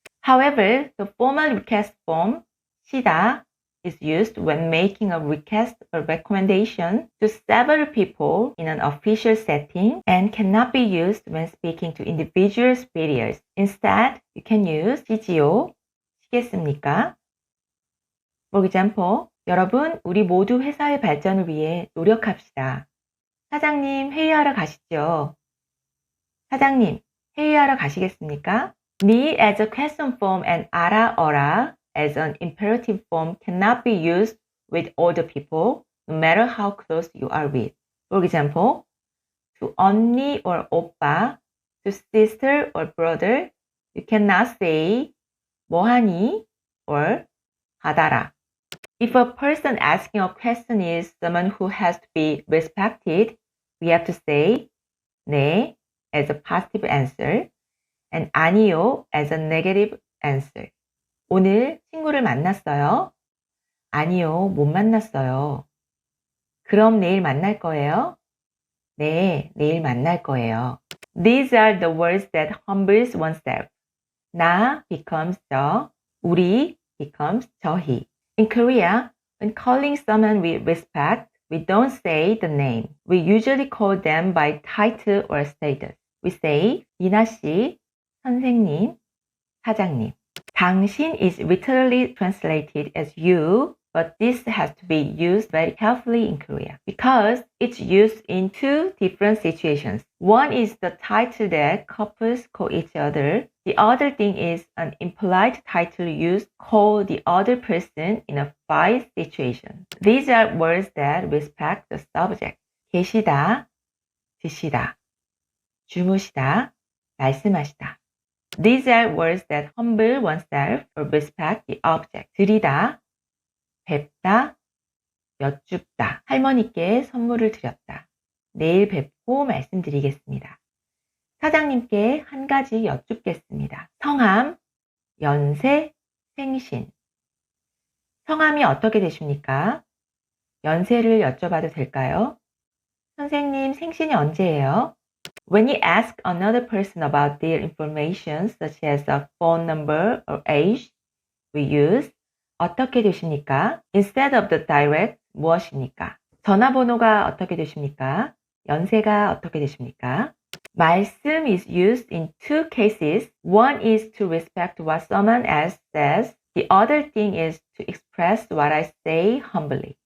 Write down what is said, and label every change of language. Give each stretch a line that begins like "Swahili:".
English: However, the formal request form 시다 is used when making a request or recommendation to several people in an official setting and cannot be used when speaking to individual superiors. Instead, you can use 시지요, 시겠습니까? For example,
Korean: 여러분, 우리 모두 회사의 발전을 위해 노력합시다. 사장님, 회의하러 가시죠. 사장님, 회의하러 가시겠습니까?
English: 니 as a question form and 어라 as an imperative form cannot be used with older people, no matter how close you are with. For example, to 언니 or 오빠, to sister or brother, you cannot say 뭐하니 or 받아라. If a person asking a question is someone who has to be respected, we have to say 네 as a positive answer and 아니요 as a negative answer.
Korean: 오늘 친구를 만났어요? 아니요, 못 만났어요. 그럼 내일 만날 거예요? 네, 내일 만날 거예요.
English: These are the words that humbles oneself. 나 becomes 저, 우리 becomes 저희. In Korea, when calling someone with respect, we don't say the name. We usually call them by title or status. We say 이나 씨, 선생님, 사장님. 당신 is literally translated as you, but this has to be used very carefully in Korea because it's used in two different situations. One is the title that couples call each other. The other thing is an impolite title used to call the other person in a fight situation. These are words that respect the subject.
Korean: 계시다, 드시다, 주무시다, 말씀하시다.
English: These are words that humble oneself or respect the object.
Korean: 드리다, 뵙다, 여쭙다. 할머니께 선물을 드렸다. 내일 뵙고 말씀드리겠습니다. 사장님께 한 가지 여쭙겠습니다. 성함, 연세, 생신. 성함이 어떻게 되십니까? 연세를 여쭤봐도 될까요? 선생님, 생신이 언제예요?
English: When you ask another person about their information, such as a phone number or age, we use
Korean: 어떻게 되십니까?
English: Instead of the direct 무엇입니까?
Korean: 전화번호가 어떻게 되십니까? 연세가 어떻게 되십니까?
English: 말씀 is used in two cases. One is to respect what someone else says. The other thing is to express what I say humbly.